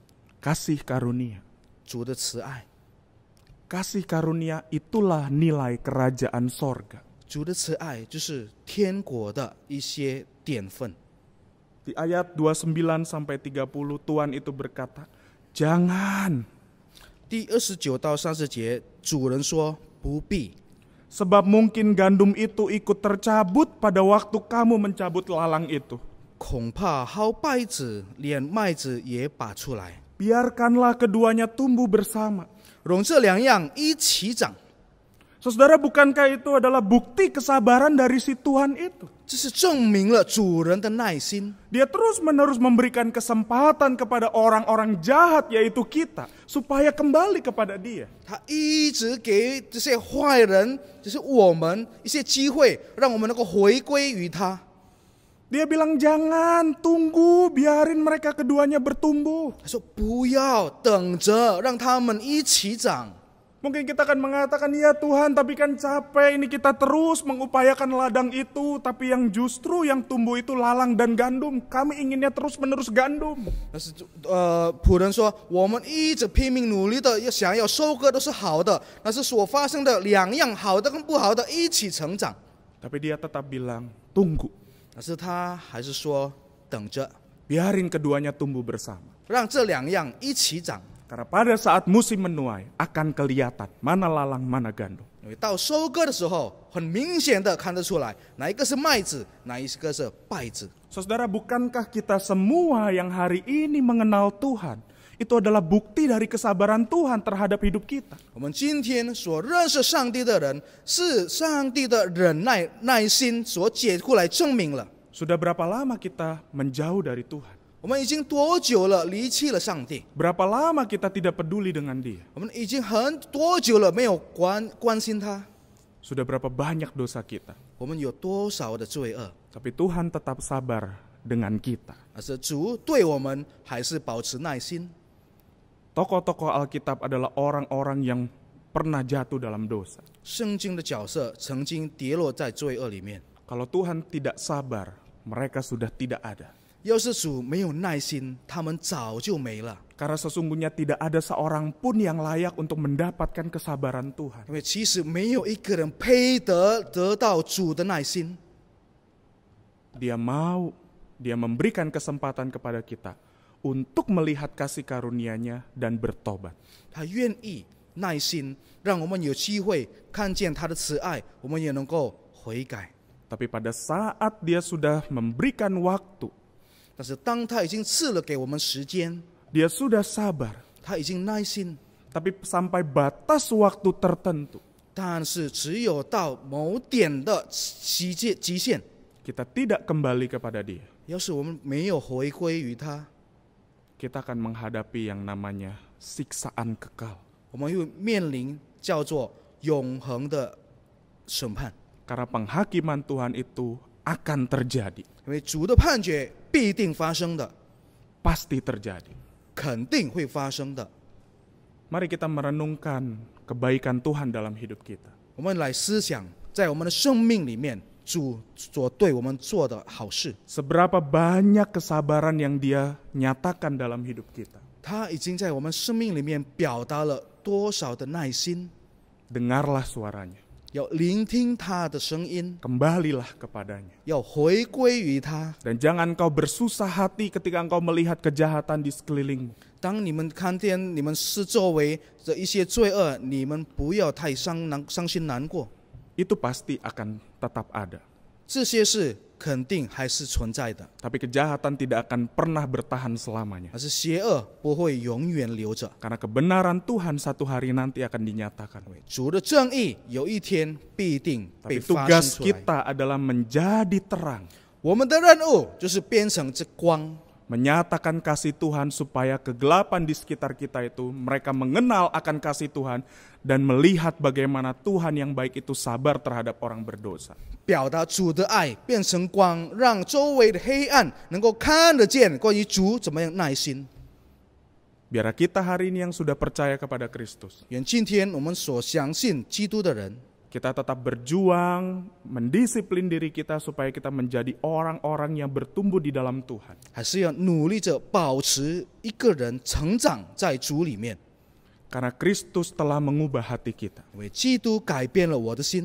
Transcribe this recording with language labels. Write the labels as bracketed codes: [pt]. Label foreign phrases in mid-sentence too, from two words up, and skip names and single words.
[id] Kasih karunia. [zh] 主的慈爱， [id] Kasih karunia itulah nilai kerajaan sorga. [zh] 主的慈爱就是天国的一些典份。 [id] Di ayat 29 sampai 30 Tuhan itu berkata, "Jangan, [zh] 第29到30节，主人说不必， [id] sebab mungkin gandum itu ikut tercabut pada waktu kamu mencabut lalang itu. [zh] 恐怕薅稗子，连麦子也拔出来， [id] Biarkanlah keduanya tumbuh bersama." [zh] 容这两样一起长。 [id] Saudara, bukankah itu adalah bukti kesabaran dari si Tuhan itu? [zh] 这是证明了主人的耐心。 [id] Dia terus-menerus memberikan kesempatan kepada orang-orang jahat, yaitu kita, supaya kembali kepada Dia. [zh] 他一直给这些坏人，就是我们一些机会，让我们能够回归于他。 [id] Dia bilang, "Jangan, tunggu, biarin mereka keduanya bertumbuh." [zh] 他说不要等着，让他们一起长。 [id] Mungkin kita akan mengatakan, "Ya Tuhan, tapi kan capek ini kita terus mengupayakan ladang itu, tapi yang justru yang tumbuh itu lalang dan gandum. Kami inginnya terus-menerus gandum." [zh] 但是仆人说，我们一直拼命努力的想要收割都是好的，但是所发生的两样好的跟不好的一起成长。 [id] Tapi dia tetap bilang, "Tunggu, [zh] 但是他还是说等着， [id] biarin keduanya tumbuh bersama." [zh] 让这两样一起长。 [id] Karena pada saat musim menuai akan kelihatan mana lalang mana gandum. [zh] 因为到收割的时候，很明显的看得出来，哪一个是麦子，哪一个是稗子。 [id] Saudara, bukankah kita semua yang hari ini mengenal Tuhan, itu adalah bukti dari kesabaran Tuhan terhadap hidup kita? [zh] 我们今天所认识上帝的人，是上帝的忍耐心所解过来证明了。 [id] Sudah berapa lama kita menjauh dari Tuhan? [zh] 我们已经多久了离弃了上帝？ [id] Berapa lama kita tidak peduli dengan Dia? [zh] 我们已经多久了没有关心他？ [id] Sudah berapa banyak dosa kita? [zh] 我们有多少的罪恶？ [id] Tapi Tuhan tetap sabar dengan kita. [zh] 但是主对我们还是保持耐心。 [id] Tokoh-tokoh Alkitab adalah orang-orang yang pernah jatuh dalam dosa. [zh] 圣经的角色曾经跌落在罪恶里面。 [id] Kalau Tuhan tidak sabar, mereka sudah tidak ada. [zh] 要是主没有耐心，他们早就没了。 [id] Karena sesungguhnya tidak ada seorang pun yang layak untuk mendapatkan kesabaran Tuhan. [zh] 因为其实没有一个人配得到主的耐心。 [id] Dia memberikan kesempatan kepada kita untuk melihat kasih karunia-Nya dan bertobat. [zh] 他愿意耐心，让我们有机会看见他的慈爱，我们也能够悔改。 [id] Tapi pada saat Dia sudah memberikan waktu, [zh] 但是当他已经赐了给我们时间， [id] Dia sudah sabar, [zh] 他已经耐心， [id] tapi sampai batas waktu tertentu [zh] 但是只有到某点的极限， [id] kita tidak kembali kepada dia, [zh] 要是我们没有回归于他， [id] kita akan menghadapi yang namanya siksaan kekal. [zh] 我们会面临叫做永恒的审判， [id] Karena penghakiman Tuhan itu akan terjadi, [zh] 因为主的判决必定发生的， [id] pasti terjadi. [zh] 肯定会发生的。 [id] Mari kita merenungkan kebaikan Tuhan dalam hidup kita. [zh] 我们来思想，在我们的生命里面，主所对我们做的好事， [id] Seberapa banyak kesabaran yang Dia nyatakan dalam hidup kita. [zh] 他已经在我们生命里面表达了多少的耐心， [id] Dengarlah suaranya, [zh] 要聆听他的声音， [id] kembalilah kepadanya. [zh] 要回归于他。 [id] Dan jangan engkau bersusah hati ketika engkau melihat kejahatan di sekelilingmu. [zh] 当你们看见你们四周围的一些罪恶，你们不要太伤心难过， [id] Itu pasti akan tetap ada. [zh] 这些事肯定还是存在的， [id] Tapi kejahatan tidak akan pernah bertahan selamanya. [zh] 而是邪恶不会永远留着。 [id] Karena kebenaran Tuhan satu hari nanti akan dinyatakan. [zh] 主的正义有一天必定 [id] Tapi [zh] 被发 [id] tugas [zh] 生出来。 [id] kita adalah menjadi terang. [zh] 我们的任务就是变成这光， [id] Menyatakan kasih Tuhan supaya kegelapan di sekitar kita itu mereka mengenal akan kasih Tuhan dan melihat bagaimana Tuhan yang baik itu sabar terhadap orang berdosa. [zh] 表达主的爱，变成光，让周围的黑暗能够看得见关于主怎么样耐心。 [id] Biar kita hari ini yang sudah percaya kepada Kristus, [zh] 愿今天我们所相信基督的人， [id] kita tetap berjuang, mendisiplin diri kita supaya kita menjadi orang-orang yang bertumbuh di dalam Tuhan. [zh] 还是要努力着保持一个人成长在主里面， [id] Karena Kristus telah mengubah hati kita. [zh] 因为基督改变了我的心，